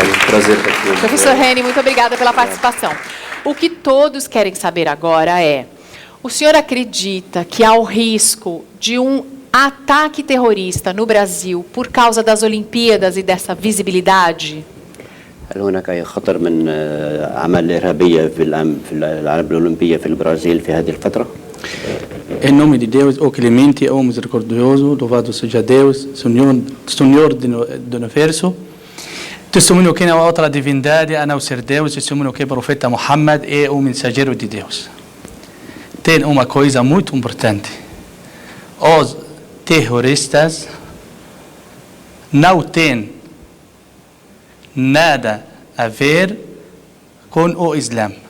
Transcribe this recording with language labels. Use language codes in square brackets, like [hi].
[pt] aqui. Prazer estar aqui. Professor Reni, muito obrigada pela participação. O que todos querem saber agora é: o senhor acredita que há o risco de um ataque terrorista no Brasil por causa das Olimpíadas e dessa visibilidade? [ar] هل هناك أي خطر من أعمال إرهابية في الألعاب الأولمبية في البرازيل في هذه الفترة؟ [pt] Em nome de Deus, o clemente, o misericordioso, louvado seja Deus, Senhor do Universo. Testemunho que não há outra divindade a não ser Deus, testemunho que o profeta Muhammad é o mensageiro de Deus. Tem uma coisa muito importante: os terroristas não têm nada a ver com o Islã.